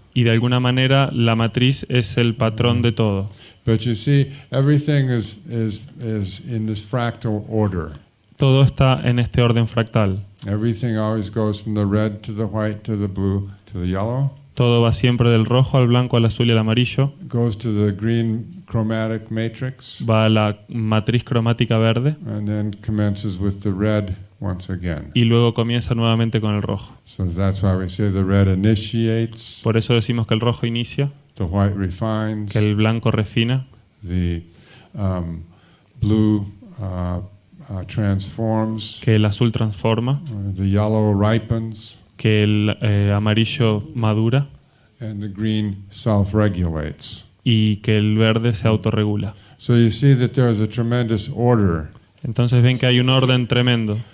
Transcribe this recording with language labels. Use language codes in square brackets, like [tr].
[es] Y de alguna manera la matriz es el patrón de todo. [en] But you see, everything is in this fractal order. [es] Todo está en este orden fractal. [en] Everything always goes from the red to the white to the blue to the yellow. [es] Todo va siempre del rojo al blanco, al azul y al amarillo. [en] Goes to the green chromatic matrix, [es] Va a la matriz cromática verde [en] and then commences with the red once again. [es] y luego comienza nuevamente con el rojo. [en] So that's why we say the red initiates, [es] Por eso decimos que el rojo inicia, [en] the white refines, [es] que el blanco refina, [en] the blue transforms, [es] que el azul transforma, [en] the yellow ripens, [es] que el amarillo madura [en] and the green self-regulates. [es] y que el verde se autorregula. [en] So you see that there is a tremendous order, [es] Entonces ven que hay un orden tremendo.